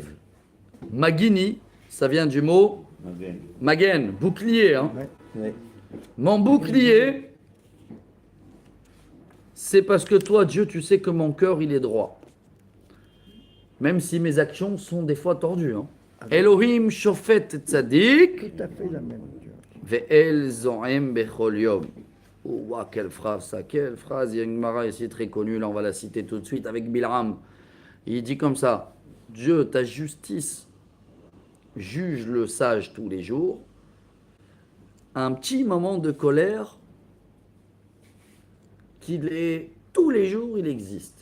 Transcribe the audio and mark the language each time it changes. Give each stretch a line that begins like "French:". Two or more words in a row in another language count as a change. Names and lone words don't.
French: Magini, ça vient du mot Magen, bouclier. Hein. Oui. Mon bouclier, c'est parce que toi, Dieu, tu sais que mon cœur, il est droit. Même si mes actions sont des fois tordues. Hein.
Hebrew: אלוהים שופט צדיק,
French: Tout à fait la même. tu vois.
Hebrew: ואל זועם בכל יום.
French: Oh, ouah, quelle phrase ça, quelle phrase. Il y a une Gemara ici très connue, là on va la citer tout de suite avec Bilram. Il dit comme ça, Dieu, ta justice juge le sage tous les jours, un petit moment de colère qu'il est tous les jours, il existe.